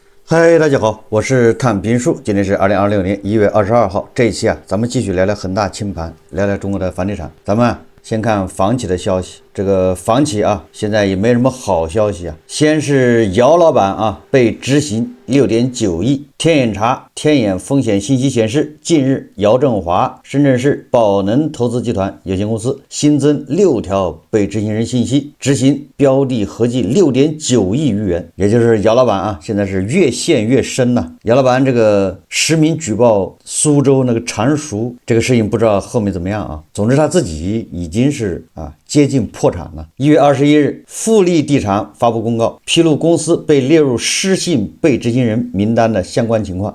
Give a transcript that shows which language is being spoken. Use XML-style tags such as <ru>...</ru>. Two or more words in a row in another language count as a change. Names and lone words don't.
<zh>嗨，大家好，我是看兵叔，今天是2026年1月22号。这一期咱們繼續聊聊恆大清盤，聊聊中國的房地產。咱們先看房企的消息。這個房企現在也沒什麼好消息先是姚老闆被執行6.9億。天眼查天眼風險信息顯示，近日姚振華深圳市寶能投資集團有限公司新增6條被執行人信息，執行標的合計6.9億餘元。也就是姚老闆现在是越陷越深了。姚老闆這個實名舉報蘇州那個常熟這個事情，不知道後面怎麼樣總之他自己已經是接近破產了。1月21日，富力地產發布公告，披露公司被列入失信被執行人名單的相關情況。</zh>